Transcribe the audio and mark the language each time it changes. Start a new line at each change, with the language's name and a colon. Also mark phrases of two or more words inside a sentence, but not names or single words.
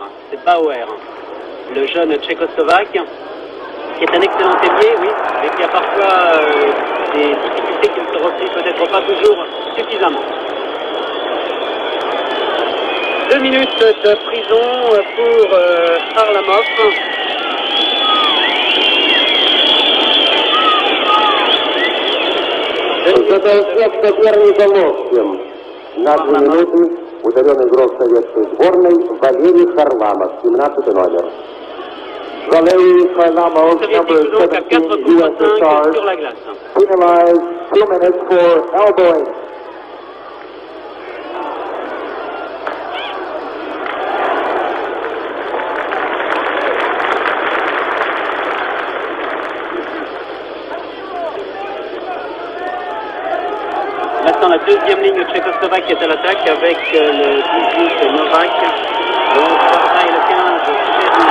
French: C'est Bauer, le jeune tchécoslovaque, qui est un excellent ailier, oui, mais qui a parfois des difficultés qui ne se reflètent peut-être pas toujours suffisamment. 2 minutes de prison pour Harlamov.
Russian: Задает соперником локтем. На 2 минуты ударен игрок советской сборной Валерий Харламов, 17 номер.
English: Valery Harlamov, number 17, USSR, penalized 2 minutes for elbowing.
French: Maintenant la deuxième ligne tchécoslovaque qui est à l'attaque avec le 18 Novak, le 11 Sarda et le 15 Cherny.